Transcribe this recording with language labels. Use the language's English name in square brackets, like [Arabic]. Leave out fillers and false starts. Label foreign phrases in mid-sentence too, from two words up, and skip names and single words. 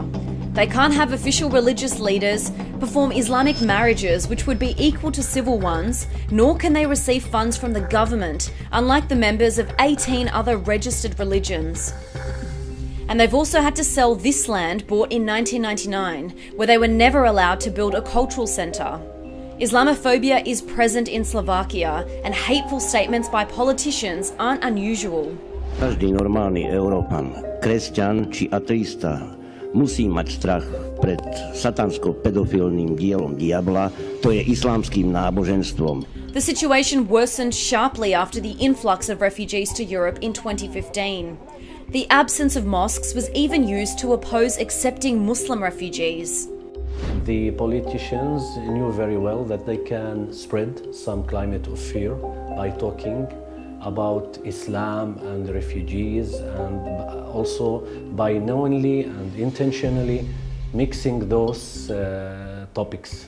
[English] They can't have official religious leaders, perform Islamic marriages which would be equal to civil ones, nor can they receive funds from the government, unlike the members of 18 other registered religions. And they've also had to sell this land bought in 1999, where they were never allowed to build a cultural centre. Islamophobia is present in Slovakia, and hateful statements by politicians aren't unusual. [Slovak] Každý normálny Európan, kresťan či ateista, musí mať strach pred satansko-pedofilným dielom diabla, to je islamským náboženstvom. [English] The situation worsened sharply after the influx of refugees to Europe in 2015. The absence of mosques was even used to oppose accepting Muslim refugees. The politicians knew very well that they can spread some climate of fear by talking about Islam and refugees, and also by knowingly and intentionally mixing those topics.